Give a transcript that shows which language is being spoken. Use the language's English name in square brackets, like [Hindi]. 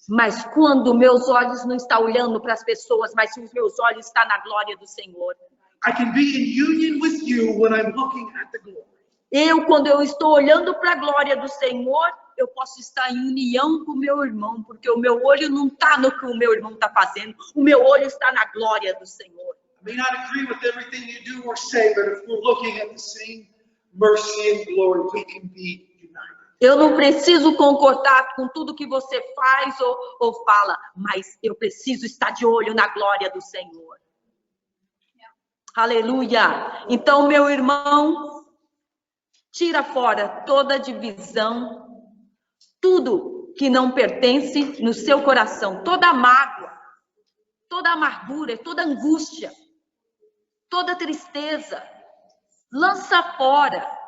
[Portuguese] Mas quando meus olhos não estão olhando para as pessoas, mas os meus olhos estão na glória do Senhor. [English] I can be in union with you when I'm looking at the glory. [Portuguese] Quando eu estou olhando para a glória do Senhor, eu posso estar em união com o meu irmão, porque o meu olho não está no que o meu irmão está fazendo, o meu olho está na glória do Senhor. [English] I may not agree with everything you do or say, but if we're looking at the same mercy and glory, we can be united. [Portuguese] Eu não preciso concordar com tudo que você faz ou fala, mas eu preciso estar de olho na glória do Senhor. Aleluia! Então, meu irmão, tira fora toda divisão, tudo que não pertence no seu coração, toda mágoa, toda amargura, toda angústia, toda tristeza, lança fora.